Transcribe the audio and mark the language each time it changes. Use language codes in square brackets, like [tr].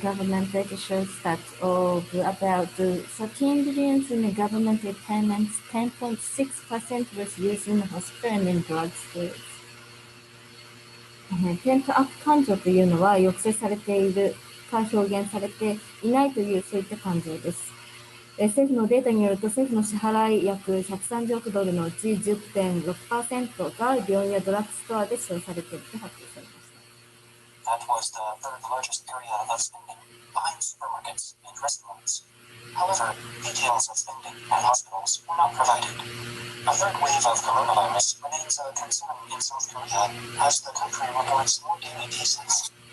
[en] Government data shows that of about 13 billion in government payments, 10.6% was used in hospital and in drugstores. [ja] ペントアップ感情というのは抑制されているか表現されていないというそういった感情です。政府のデータによると政府の支払い約130億ドルのうち 10.6% が病院やドラッグストアで使用されていると発表されました。 [en] That was the third largest area of spending, behind supermarkets and restaurants. However, details of spending at hospitals were not provided. A third wave of coronavirus remains a concern in South Korea as the country reports more daily cases.